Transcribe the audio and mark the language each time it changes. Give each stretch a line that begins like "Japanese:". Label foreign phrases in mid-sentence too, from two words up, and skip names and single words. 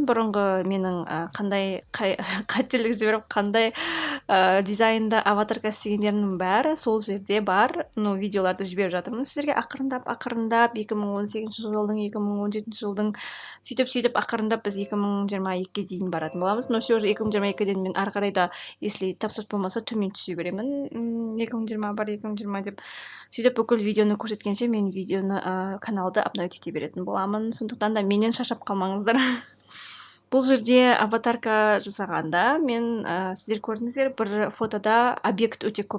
Kazakh: Бұрынғы менің қандай қателік жіберіп, қандай дизайнда аватарка істегендерінің бәрі сол жерде бар. Видеоларды жіберіп жатырмын сіздерге ақырындап 2018 жылдың, 2017 жылдың сөйтіп ақырындап біз 2022-ге дейін баратын боламыз.
Russian: Но все же
Kazakh: 2022-ден мен ары қарай да, если тапсырыс болмаса, төмен түсе беремін. 2021-2020 деп сөйтіп бүкіл видеоны көрсеткенше мен видеоны каналды апдейт ете беретін боламын. Сондықтан да менен шаршап қалмаңыздар. Бұл жерде аватарка жасағанда мен сіздер көрдіңіздер, бір фотода объект өте көп.